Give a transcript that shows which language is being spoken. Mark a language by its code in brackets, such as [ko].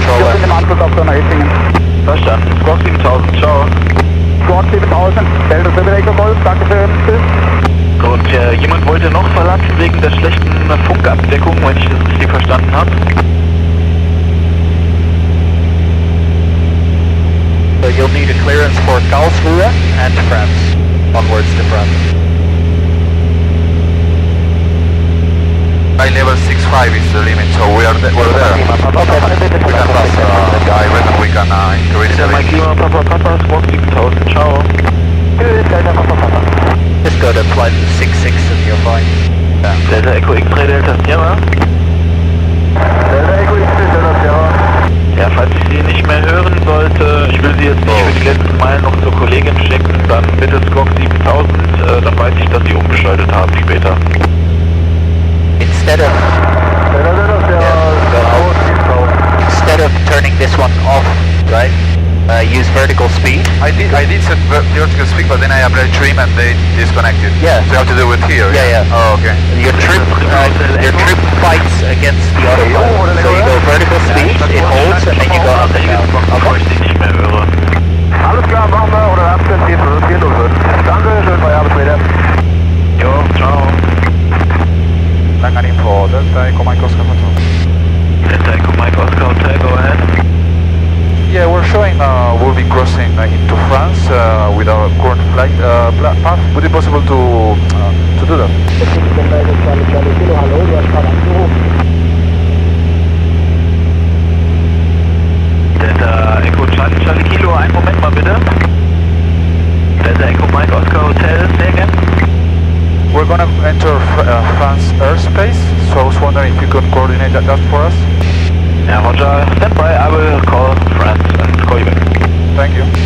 [de] Wir sind im Anschluss auf Donner Hitzingen. Verstanden. Squawk 7000, ciao. Squawk 7000, Delta Triple Golf, danke schön, tschüss. Und jemand wollte noch verlassen wegen der schlechten Funkabdeckung, wenn ich das richtig verstanden habe. [en] So you'll need a clearance for Karlsruhe and France, onwards to France. High level 6.5 is the limit, so we're there. We can pass, I reckon we can increase the Mike limit. Lima, Papa, Squawk 7000, ciao. Just go to flight 66 and you're fine. Yeah. Delta Echo X-Ray, Delta Sierra. Delta Echo X-Ray, Delta Sierra. [de] Ja, falls ich Sie nicht mehr hören sollte, ich will Sie jetzt nicht für die letzten Meilen noch zur Kollegin schicken, dann bitte Squawk 7000, dann weiß ich, dass Sie umgeschaltet haben später. [en] Instead of turning this one off, right? Use vertical speed. I did set vertical speed, but then I applied trim and they disconnected. Yeah. So you have to do it here. Yeah. Oh, okay. Your trip fights against the autopilot. So you go vertical speed, it holds, and then you go up and down. [de] Bevor ich Sie nicht mehr höre. Alles klar, machen wir, oder Abstand 405. Danke, schönen Feierabend später. Jo, ciao. Langen Info, Delta Echo Mike Oscar Hotel. [en] Delta Echo Mike Oscar Hotel, go ahead. Yeah, we're showing we'll be crossing into France with our current flight path. Would it be possible to do that? [de] Delta Echo Charlie Kilo, einen Moment mal bitte. [en] Delta Echo Mike Oscar Hotel, say again. We're gonna enter France airspace, so I was wondering if you could coordinate that for us. Yeah, Roger, stand by, I will call France and call you back. Thank you.